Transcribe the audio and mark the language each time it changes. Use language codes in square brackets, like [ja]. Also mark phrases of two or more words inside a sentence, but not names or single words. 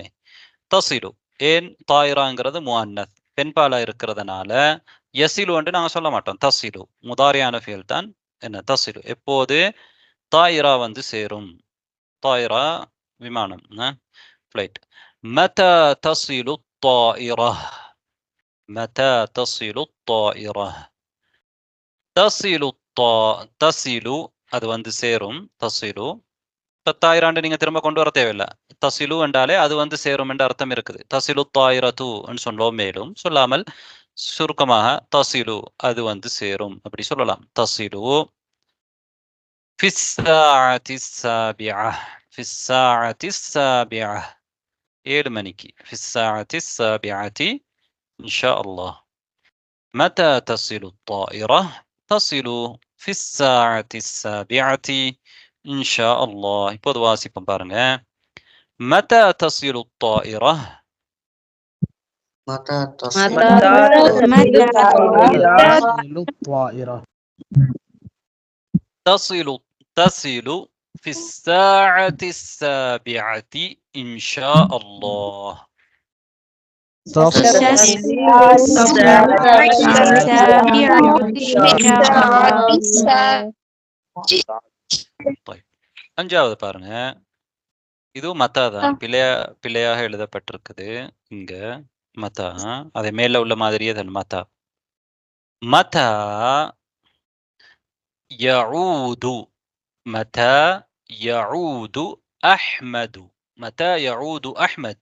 [ta] தஸிலு ஏன் தாயிராங்கிறது முஅன்னத் பெண்பாலா இருக்கிறதுனால யஸிலு என்று நாங்க சொல்ல மாட்டோம். தஸிலு முதாரியான ஃபியல் தான் என்ன தஸிலு. எப்போது தாயிரா வந்து சேரும். தாயிரா விமானம் ஃப்ளைட். [ar] متى تصل الطائرة متى تصل الطائرة. [ta] தசிலு அது வந்து சேரும். தசிலு தாயிராண்டு நீங்க திரும்ப கொண்டு வர தேவையில்லை. தசிலு என்றாலே அது வந்து சேரும் என்ற அர்த்தம் இருக்குது. [ar] تصل الطائرة [ta] சொல்லோம். மேலும் சொல்லாமல் சுருக்கமாக தசிலு அது வந்து சேரும் அப்படி சொல்லலாம். [ar] تصل في الساعة سابعة في الساعة سابعة 7 மணிக்கு. في الساعة السابعة إن شاء الله. متى تصل الطائرة؟ تصل في الساعة السابعة إن شاء الله. [ta] இப்போது வாசிப்போம் பாருங்க. [ar] متى تصل الطائرة متى متى تصل في الساعة السابعة إن شاء الله. [ta] طيب அஞ்சாவது பாருங்க, இது மத்தா தான், பிழையாக எழுதப்பட்டிருக்குது இங்க மத்தா, அதே மேல உள்ள மாதிரியே தான் மத்தா. [ar] متى يعود، متى يعود أحمد، متى يعود أحمد.